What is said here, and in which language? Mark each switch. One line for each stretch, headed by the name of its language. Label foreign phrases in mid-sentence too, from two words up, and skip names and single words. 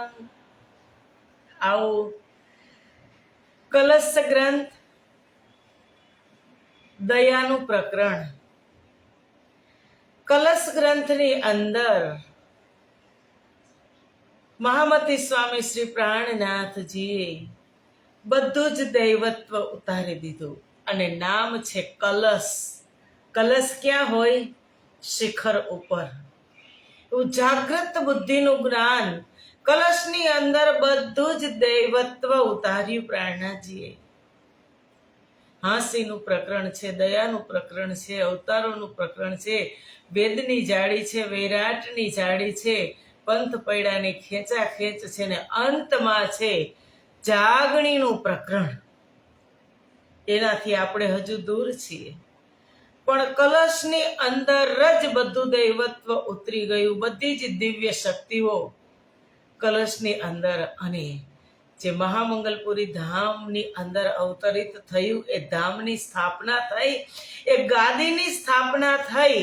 Gujarati: આ કલશ ગ્રંથ દયાનું પ્રકરણ, કલશ ગ્રંથની અંદર મહામતી સ્વામી શ્રી પ્રાણનાથજીએ બધું જ દૈવત્વ ઉતારી દીધું અને નામ છે કલશ। કલશ ક્યા હોય? શિખર ઉપર જાગૃત બુદ્ધિનું જ્ઞાન કલશની અંદર બધું જ દૈવત્વ ઉતાર્યું પ્રાણનાથજીએ। हांसीનું પ્રકરણ છે, દયાનું પ્રકરણ છે, અવતારોનું પ્રકરણ છે, વેદની જાળી છે, વૈરાટની જાળી છે, પંથ પૈડાની ખેંચાખેંચ છે ને અંતમાં છે જાગણીનું પ્રકરણ। એનાથી આપણે હજુ દૂર છીએ, પણ કલશની અંદર જ બધું દૈવત્વ ઉતરી ગયું, બધી જ દિવ્ય શક્તિઓ કલશની અંદર અને જે મહામંગલપુરી ધામની અંદર અવતરિત થયું, એ ધામની સ્થાપના થઈ, એ ગાદીની સ્થાપના થઈ.